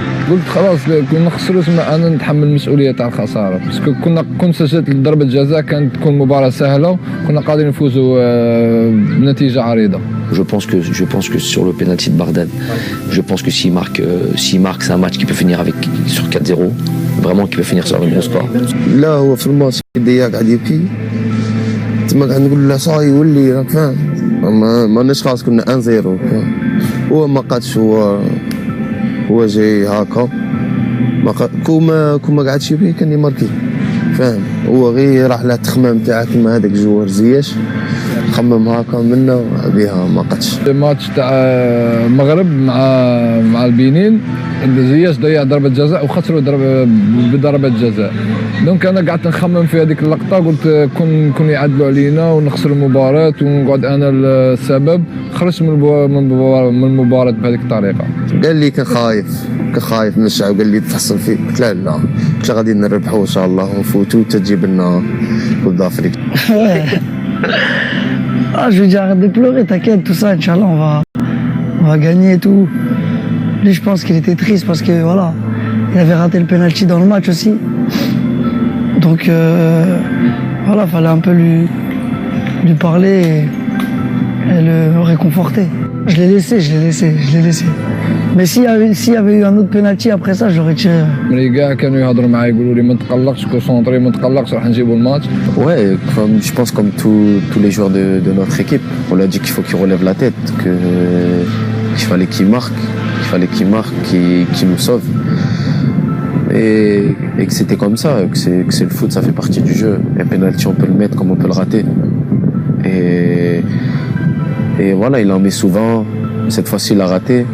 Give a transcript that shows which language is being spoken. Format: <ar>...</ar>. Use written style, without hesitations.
<ar>قلت خلاص كنا خسروا، انا نتحمل المسؤوليه تاع الخساره، باسكو كنت سجلت ضربه جزاء كانت تكون مباراه سهله، كنا قادرين نفوزوا بنتيجه عريضه.</ar> <fr>Je pense que sur le penalty de Bardane, je pense que s'il marque, c'est un match qui peut finir sur 4-0, vraiment qui peut finir sur un gros score.</fr> <ar>لا هو في الماتش ديا قاعد يبكي، تما قاعد نقول له صاي ولي راك فاهم، ماناش خلاص كنا 1-0. هو ما قادش، هو جاي هاكا كوما قاعد يبكي كان يماركي، فاهم. هو غير راح له التخمام تاعه كيما هذاك جوار زياش خمم هاكا منا بها ما قدش. الماتش تاع المغرب مع البنين زياش ضيع ضربة جزاء وخسروا بضربة جزاء. دونك انا قعدت نخمم في هذيك اللقطة، قلت كون يعدلوا علينا ونخسر المباراة ونقعد انا السبب. خرجت من المباراة بهذيك الطريقة. قال لي كان خايف من الشعب، قال لي تحصل فيه. قلت لا قلت غادي نربحوا ان شاء الله ونفوتوا تجيب لنا كوب دافريك.</ar> <fr>Ah, je lui dis arrête de pleurer, t'inquiète, tout ça, Inch'Allah, on va gagner et tout. Lui, je pense qu'il était triste parce que voilà, il avait raté le penalty dans le match aussi. Donc voilà, fallait un peu lui parler et le réconforter. Je l'ai laissé. Mais s'il y avait eu un autre penalty après ça, je l'aurais tiré.</fr> <ar>ملي كاع كانوا يهضروا معايا يقولوا لي ما تقلقش كونسونطري ما تقلقش راح نجيبوا الماتش.</ar> <fr>Ouais, je pense comme tous les joueurs de notre équipe, on lui a dit qu'il faut qu'il relève la tête, qu'il fallait qu'il marque, qu'il nous sauve. Et que c'était comme ça, que c'est le foot, ça fait partie du jeu. Un penalty, on peut le mettre comme on peut le rater. Et voilà, il en met souvent. Cette fois-ci, il a raté.</fr>